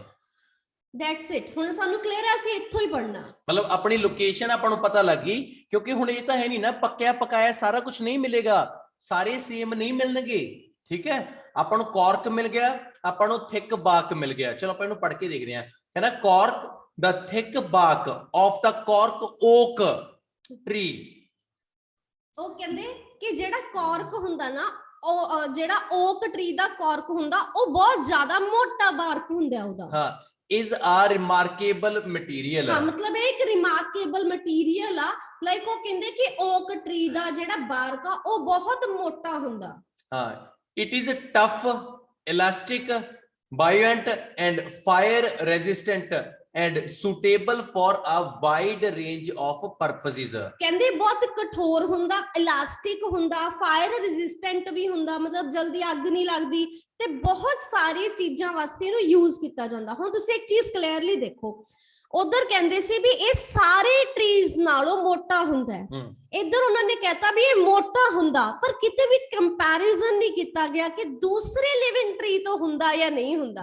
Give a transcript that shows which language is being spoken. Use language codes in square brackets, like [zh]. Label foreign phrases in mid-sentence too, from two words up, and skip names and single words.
[en] that's it. [pa] ਹੁਣ ਸਾਨੂੰ ਕਲੀਅਰ ਹੈ, ਅਸੀਂ ਇੱਥੋਂ ਹੀ ਪੜ੍ਹਨਾ। ਮਤਲਬ ਆਪਣੀ ਲੋਕੇਸ਼ਨ ਆਪਾਂ ਨੂੰ ਪਤਾ ਲੱਗ ਗਈ, ਕਿਉਂਕਿ ਹੁਣ ਇਹ ਤਾਂ ਹੈ ਨਹੀਂ ਨਾ ਪੱਕਿਆ ਪਕਾਇਆ ਸਾਰਾ ਕੁਝ ਨਹੀਂ ਮਿਲੇਗਾ, ਸਾਰੇ ਸੇਮ ਨਹੀਂ ਮਿਲਣਗੇ, ਠੀਕ ਹੈ। ਆਪਾਂ ਨੂੰ ਕਾਰਕ ਮਿਲ ਗਿਆ, ਆਪਾਂ ਨੂੰ [en] thick bark [pa] ਮਿਲ ਗਿਆ। ਚਲੋ ਆਪਾਂ ਇਹਨੂੰ ਪੜ੍ਹ ਕੇ ਦੇਖਦੇ ਹਾਂ। ਕਹਿੰਦਾ ਕਾਰਕ [en] the thick bark of the cork oak tree। [pa] ਉਹ ਕਹਿੰਦੇ ਕਿ ਜਿਹੜਾ ਕਾਰਕ ਹੁੰਦਾ ਨਾ, ਉਹ ਜਿਹੜਾ [en] oak tree [pa] ਦਾ ਕਾਰਕ ਹੁੰਦਾ ਉਹ ਬਹੁਤ ਜ਼ਿਆਦਾ ਮੋਟਾ ਬਾਰਕ ਹੁੰਦਾ ਉਹਦਾ। ਹਾਂ, [en] is a remarkable material। [pa] ਹਾਂ, ਮਤਲਬ ਇਹ ਇੱਕ [en] remarkable material [pa] ਆ। ਲਾਈਕ ਉਹ ਕਹਿੰਦੇ ਕਿ [en] oak tree [pa] ਦਾ ਜਿਹੜਾ ਬਾਰਕ ਆ ਉਹ ਬਹੁਤ ਮੋਟਾ ਹੁੰਦਾ। ਹਾਂ, [en] it is tough, elastic, buoyant and fire resistant and suitable for a wide range of purposes। [pa] ਕਹਿੰਦੇ ਬਹੁਤ ਕਠੋਰ ਹੁੰਦਾ, ਇਲਾਸਟਿਕ ਹੁੰਦਾ, [en] fire resistant [pa] ਵੀ ਹੁੰਦਾ, ਮਤਲਬ ਜਲਦੀ ਅੱਗ ਨਹੀਂ ਲੱਗਦੀ, ਤੇ ਬਹੁਤ ਸਾਰੀ ਚੀਜ਼ਾਂ ਵਾਸਤੇ ਇਹਨੂੰ ਯੂਜ਼ ਕੀਤਾ ਜਾਂਦਾ। ਹੁਣ ਤੁਸੀਂ ਇੱਕ ਚੀਜ਼ ਕਲੀਅਰਲੀ ਦੇਖੋ, ਉਧਰ ਕਹਿੰਦੇ ਸੀ ਵੀ ਇਹ ਸਾਰੇ ਟਰੀਜ਼ ਨਾਲੋਂ ਮੋਟਾ ਹੁੰਦਾ ਹੈ, ਇੱਧਰ ਉਹਨਾਂ ਨੇ ਕਹਿਤਾ ਵੀ ਇਹ ਮੋਟਾ ਹੁੰਦਾ, ਪਰ ਕਿਤੇ ਵੀ ਕੰਪੈਰੀਜ਼ਨ ਨਹੀਂ ਕੀਤਾ ਗਿਆ ਕਿ ਦੂਸਰੇ [en] living tree [pa] ਤੋਂ ਹੁੰਦਾ ਜਾਂ ਨਹੀਂ ਹੁੰਦਾ।